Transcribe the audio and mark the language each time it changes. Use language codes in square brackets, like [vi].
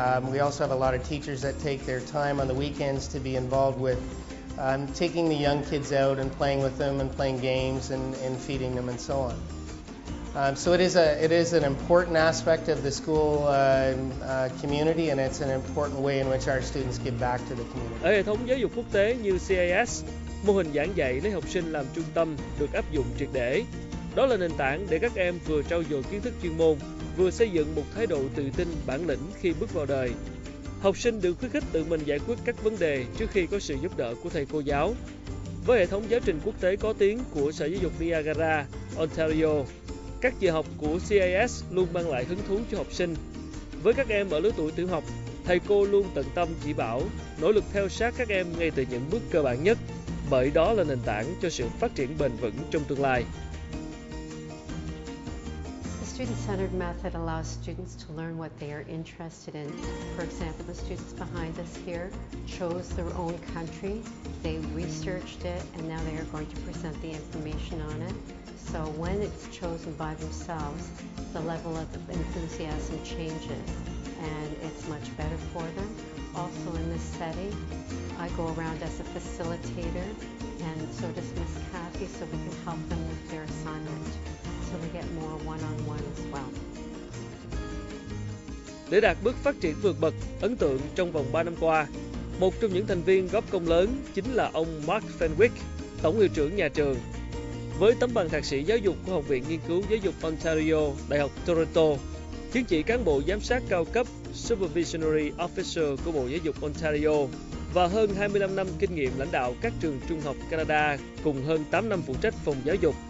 [en] We also have a lot of teachers that take their time on the weekends to be involved with taking the young kids out and playing with them and playing games and feeding them and so on. So it is an important aspect of the school community, and it's an important way in which our students give back to the community. [vi] Ở hệ thống giáo dục quốc tế như CIS, mô hình giảng dạy lấy học sinh làm trung tâm được áp dụng triệt để. Đó là nền tảng để các em vừa trau dồi kiến thức chuyên môn, vừa xây dựng một thái độ tự tin, bản lĩnh khi bước vào đời. Học sinh được khuyến khích tự mình giải quyết các vấn đề trước khi có sự giúp đỡ của thầy cô giáo. Với hệ thống giáo trình quốc tế có tiếng của Sở Giáo dục Niagara, Ontario, các giờ học của CIS luôn mang lại hứng thú cho học sinh. Với các em ở lứa tuổi tiểu học, thầy cô luôn tận tâm chỉ bảo, nỗ lực theo sát các em ngay từ những bước cơ bản nhất, bởi đó là nền tảng cho sự phát triển bền vững trong tương lai. [en] The student-centered method allows students to learn what they are interested in. For example, the students behind us here chose their own country, they researched it, and now they are going to present the information on it. So when it's chosen by themselves, the level of enthusiasm changes and it's much better for them. Also in this setting, I go around as a facilitator, and so does Miss Kathy, so we can help them with their assignment. So they get more one-on-one as well. [vi] Để đạt bước phát triển vượt bậc, ấn tượng trong vòng 3 năm qua, một trong những thành viên góp công lớn chính là ông Mark Fenwick, Tổng hiệu trưởng nhà trường. Với tấm bằng thạc sĩ giáo dục của Học viện Nghiên cứu Giáo dục Ontario, Đại học Toronto, chứng chỉ cán bộ giám sát cao cấp Supervisory Officer của Bộ Giáo dục Ontario và hơn 25 năm kinh nghiệm lãnh đạo các trường trung học Canada cùng hơn 8 năm phụ trách phòng giáo dục,